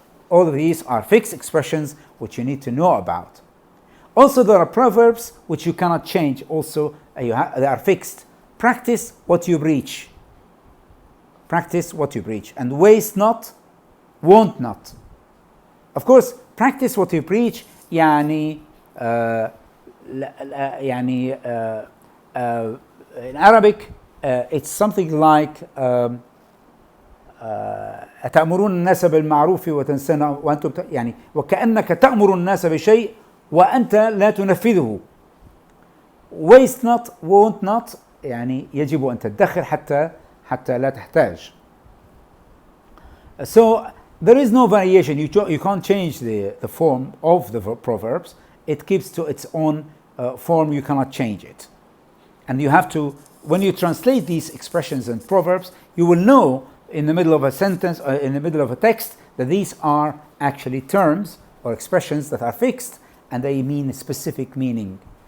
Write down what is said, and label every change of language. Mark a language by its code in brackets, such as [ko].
[en] all of these are fixed expressions which you need to know about. Also, there are proverbs which you cannot change. Also, they are fixed. Practice what you preach. Practice what you preach. And waste not, want not. Of course, practice what you preach [ar] يعني يعني [en] in Arabic it's something like [ar] أتأمرون الناس بالمعروف وتنسون وأنتم يعني وكأنك تأمر الناس بشيء وأنت لا تنفذه. [en] waste not won't not [ar] يعني يجب أن تدخر حتى لا تحتاج. [en] So there is no variation. You can't change the form of the proverbs. It keeps to its own form. You cannot change it. And you have to, when you translate these expressions and proverbs, you will know in the middle of a sentence or in the middle of a text that these are actually terms or expressions that are fixed and they mean a specific meaning.